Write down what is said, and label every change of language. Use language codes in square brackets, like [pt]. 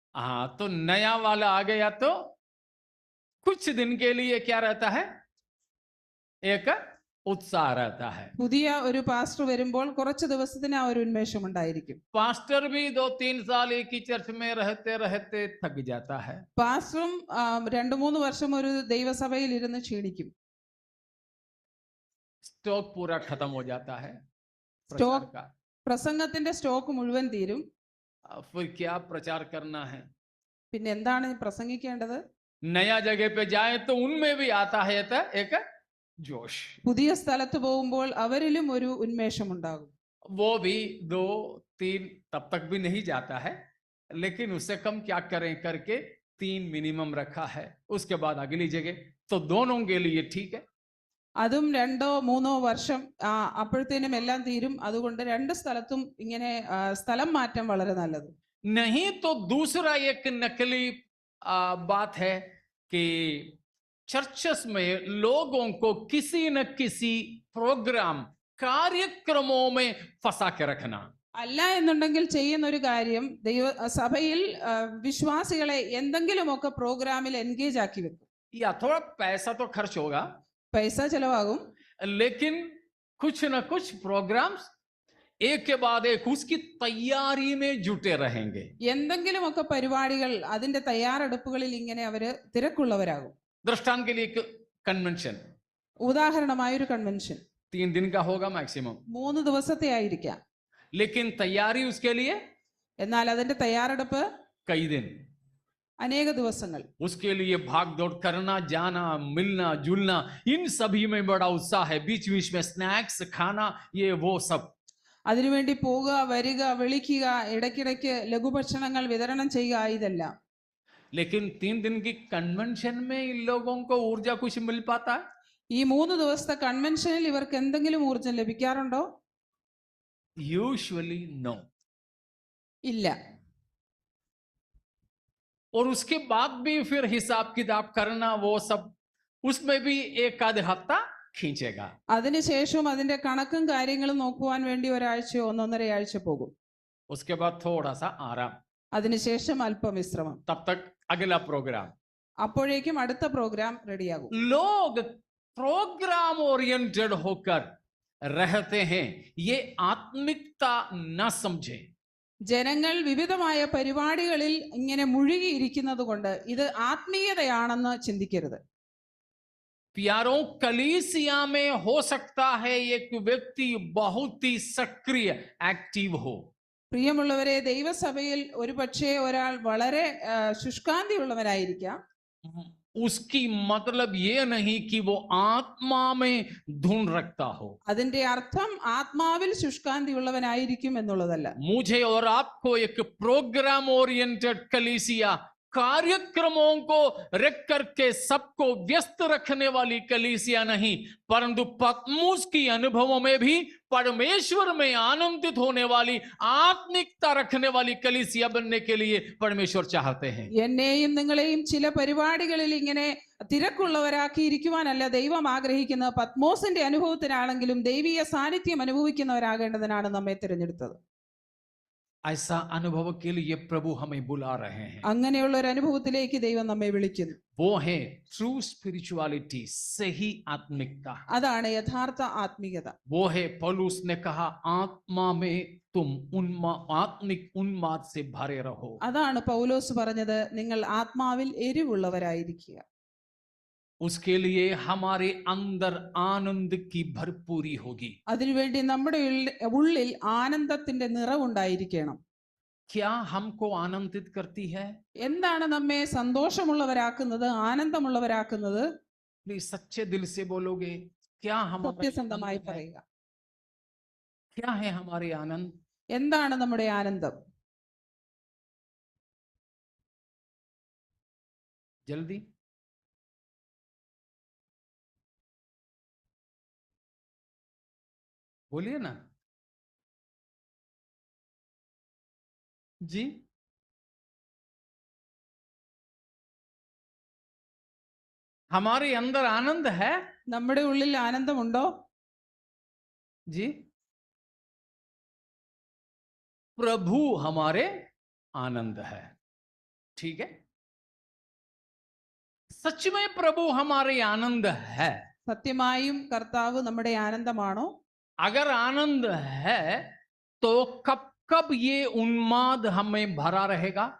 [hi] हाँ, तो नया वाला आ गया तो कुछ दिन के लिए क्या रहता है, एक उत्साह रहता है. [ml] പുതിയ ഒരു പാസ്റ്റർ വരുമ്പോൾ കുറച്ച് ദിവസത്തിന് ആ ഒരു ഉന്മേഷം ഉണ്ടായിരിക്കും. [hi] पास्टर भी 2-3 साल एक ही चर्च में रहते रहते थक जाता है. [ml] പാസ്റ്ററും 2-3 വർഷം ഒരു ദൈവസഭയിൽ ഇരുന്ന് ക്ഷീണിക്കും. [hi] स्टॉक पूरा खत्म हो जाता है, स्टॉक का [ml] പ്രസംഗത്തിന്റെ സ്റ്റോക്ക് മുഴുവൻ തീരും. [hi] फिर क्या प्रचार करना है, [ml] പിന്നെ എന്താണ് പ്രസംഗിക്കേണ്ടത്? [hi] नया जगह पे जाए तो उनमें भी आता है एक जोश. [ml] പുതിയ സ്ഥലത്ത് പോകുമ്പോൾ അവരിലും ഒരു ഉന്മേഷം ഉണ്ടാകും. [hi] वो भी 2-3 तब तक भी नहीं जाता है, लेकिन उससे कम क्या करें करके 3 मिनिमम रखा है. उसके बाद अगली जगह, तो दोनों के लिए ठीक है. [ml] അതും 2-3 വർഷം അപ്പോഴത്തേനും എല്ലാം തീരും. അതുകൊണ്ട് 2 സ്ഥലത്തും ഇങ്ങനെ സ്ഥലം മാറ്റം വളരെ നല്ലത്. [hi] नहीं तो दूसरा एक नकली बात है कि चर्चेस में लोगों को किसी न किसी प्रोग्राम, कार्यक्रमों में फंसा के रखना. [ml] അല്ല എന്നുണ്ടെങ്കിൽ ചെയ്യുന്ന ഒരു കാര്യം, സഭയിൽ വിശ്വാസികളെ എന്തെങ്കിലുമൊക്കെ പ്രോഗ്രാമിൽ എൻഗേജ് ആക്കി വെക്കും. [hi] या थोड़ा पैसा तो खर्च होगा, [ml] പൈസ ചെലവാകും, [hi] लेकिन कुछ न कुछ प्रोग्राम्स एक के बाद एक उसकी तैयारी में जुटे रहेंगे. [ml] എന്തെങ്കിലുമൊക്കെ പരിപാടികൾ, അതിന്റെ തയ്യാറെടുപ്പുകളിൽ ഇങ്ങനെ അവര് തിരക്കുള്ളവരാകും. [hi] दृष्टांत के लिए कन्वेंशन, [ml] ഉദാഹരണമായ ഒരു കൺവെൻഷൻ [hi] 3 दिन का होगा मैक्सिमम, [ml] 3 ദിവസത്തെ ആയിരിക്കാം. [hi] लेकिन तैयारी उसके लिए [ml] എന്നാൽ അതിന്റെ തയ്യാറെടുപ്പ് [hi] कई दिन, [ml] അനേക ദിവസങ്ങൾ. [hi] उसके लिए भाग दौड़ करना, जाना, मिलना जुलना, इन सभी में बड़ा उत्साह है. बीच बीच में स्नैक्स खाना, ये वो सब. [ml] അതിനുവേണ്ടി പോകുക, വരിക, വിളിക്കുക, ഇടയ്ക്കിടയ്ക്ക് ലഘുഭക്ഷണങ്ങൾ വിതരണം ചെയ്യുക, ഇതെല്ലാം. [hi] लेकिन 3 दिन की कन्वेंशन में इन लोगों को ऊर्जा कुछ मिल पाता है? [ml] ഈ 3 ദിവസത്തെ കൺവെൻഷനിൽ ഇവർക്ക് എന്തെങ്കിലും ഊർജം ലഭിക്കാറുണ്ടോ? [en] Usually no. [ml] ഇല്ല. [hi] और उसके बाद भी फिर हिसाब किताब करना, वो सब, उसमें भी 1-आध हफ्ता खींचेगा. [ml] അതിനുശേഷം അതിന്റെ കണക്കും കാര്യങ്ങളും നോക്കുവാൻ വേണ്ടി 1 ആഴ്ചയോ 1.5 ആഴ്ച പോകും. [hi] उसके बाद थोड़ा सा आराम, [ml] അതിനുശേഷം അല്പം വിശ്രമം. [hi] तब तक अगला प्रोग्राम. [ml] അപ്പോഴേക്കും അടുത്ത പ്രോഗ്രാം റെഡിയാകും. [hi] लोग प्रोग्राम ओरिएंटेड होकर रहते हैं, ये आत्मिकता न समझें। [ml] ജനങ്ങൾ വിവിധമായ പരിപാടികളിൽ ഇങ്ങനെ മുഴുകിയിരിക്കുന്നത് കൊണ്ട് ഇത് ആത്മീയതയാണെന്ന് ചിന്തിക്കരുത്. [hi] प्यारों, कलीसिया में हो सकता है एक व्यक्ति बहुत ही सक्रिय एक्टिव हो, [ml] പ്രിയമുള്ളവരെ, ദൈവസഭയിൽ ഒരുപക്ഷെ ഒരാൾ വളരെ ശുഷ്കാന്തിയുള്ളവരായിരിക്കാം. [hi] उसकी मतलब ये नहीं कि वो आत्मा में धुन रखता हो. [ml] അതിന്റെ അർത്ഥം ആത്മാവിൽ ശുഷ്കാന്തിയുള്ളവനായിരിക്കും എന്നുള്ളതല്ല. [hi] मुझे और आपको एक प्रोग्राम ओरिएंटेड कलीसिया, कार्यक्रमों को रख करके सबको व्यस्त रखने वाली कलीसिया नहीं, परंतु पत्मुस की अनुभवों में भी परमेश्वर में आनंदित होने वाली, आत्मिकता रखने वाली कलीसिया बनने के लिए परमेश्वर चाहते हैं. [ml] എന്നെയും നിങ്ങളെയും ചില പരിപാടികളിൽ ഇങ്ങനെ തിരക്കുള്ളവരാക്കി ഇരിക്കുവാനല്ല ദൈവം ആഗ്രഹിക്കുന്നത്. പത്മോസിന്റെ അനുഭവത്തിനാണെങ്കിലും ദൈവീയ സാന്നിധ്യം അനുഭവിക്കുന്നവരാകേണ്ടതിനാണ് നമ്മെ തിരഞ്ഞെടുത്തത്. [hi] ऐसा अनुभव के लिए प्रभु हमें बुला रहे हैं. [ml] അങ്ങനെയുള്ള ഒരു അനുഭവത്തിലേക്ക് ദൈവം നമ്മെ വിളിക്കുന്നു. [hi] वो है [en] true spirituality, [hi] सही आत्मिकता. [ml] അതാണ് യഥാർത്ഥ ആത്മീയത. [hi] वो है पौलुस ने कहा, आत्मा में तुम आत्मिक उन्माद से भरे रहो. [ml] അതാണ് പൗലോസ് പറഞ്ഞത്, നിങ്ങൾ ആത്മാവിൽ എരിവുള്ളവരായിരിക്കുക. [hi] उसके लिए हमारे अंदर आनंद की भरपूरी होगी. [ml] അതിനുവേണ്ടി നമ്മുടെ ഉള്ളിൽ ആനന്ദത്തിന്റെ നിറവുണ്ടായിരിക്കണം. [hi] क्या हमको आनंदित करती है? [ml] എന്താണ് നമ്മെ സന്തോഷമുള്ളവരാക്കുന്നത്, ആനന്ദമുള്ളവരാക്കുന്നത്? [hi] प्लीज सच्चे दिल से बोलोगे, क्या हमारा [ml] സത്യസന്ധമായി പറയുക. [hi] क्या है हमारे आनंद? [ml] എന്താണ് നമ്മുടെ ആനന്ദം? [hi] जल्दी. बोलिए ना जी. हमारे अंदर आनंद है [ml] നമ്മുടെ ഉള്ളിൽ ആനന്ദമുണ്ടോ? [hi] जी. प्रभु हमारे आनंद है. ठीक है, सच में प्रभु हमारे आनंद है. [ml] സത്യമായും കർത്താവ് നമ്മുടെ ആനന്ദമാണോ? [hi] अगर आनंद है तो कब कब ये उन्माद हमें भरा रहेगा?